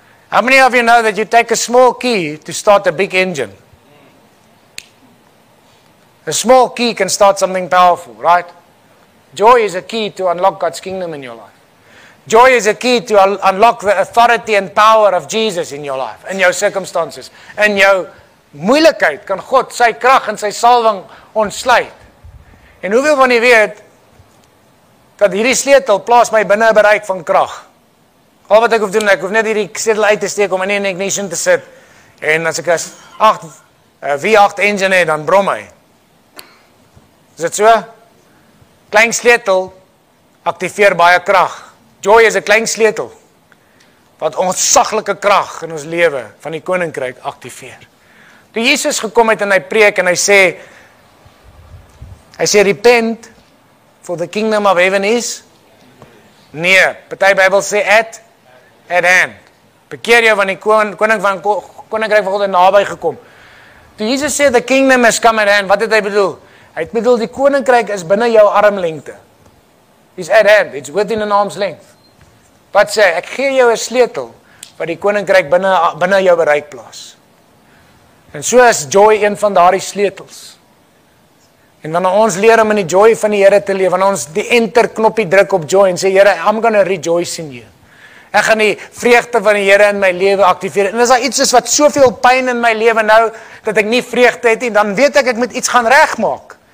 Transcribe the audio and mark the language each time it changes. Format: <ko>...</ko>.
<en>How many of you know that you take a small key to start a big engine? A small key can start something powerful, right? Joy is a key to unlock God's kingdom in your life. Joy is a key to unlock the authority and power of Jesus in your life, in your circumstances.</en> <af>In jou moeilikheid kan God sy krag en sy salwing ontsluit. En hoeveel van julle weet dat hierdie sleutel plaas my binne 'n bereik van krag? Al wat ek hoef doen, ek hoef net hierdie sleutel uit te steek om in 'n ignition te sit. En as ek 'n V8 engine het, dan brom hy. Is dit so? Klein sleutel aktiveer baie krag. Joy is 'n klein sleutel wat ontsaglike krag in ons lewe van die koninkryk aktiveer. Toe Jesus gekom het en hy preek en hy sê</af> <en>repent for the kingdom of heaven is near.</en> <af>Party Bybel sê</af> <en>at hand.</en> <af>Bekeer jou van die koninkryk van God naby gekom. Toe Jesus sê</af> <en>the kingdom has come at hand,</en> <af>wat het hy bedoel? Hy het bedoel die koninkryk is binne jou armlengte.</af> <en>It's at hand, it's within an arm's length.</en> <af>Wat sê, ek gee jou 'n sleutel wat die koninkryk binne jou bereik plaas. En so is joy een van daardie sleutels. En wanneer ons leer om in die joy van die Here te leef, wanneer ons die enter knoppie druk op joy en sê Here,</af> <en>I'm going to rejoice in you.</en> <af>Ek gaan die vreugde van die Here in my lewe aktiveer. En as daar iets is wat soveel pyn in my lewe nou dat ek nie vreugde het nie, dan weet ek moet iets gaan regmaak.</af>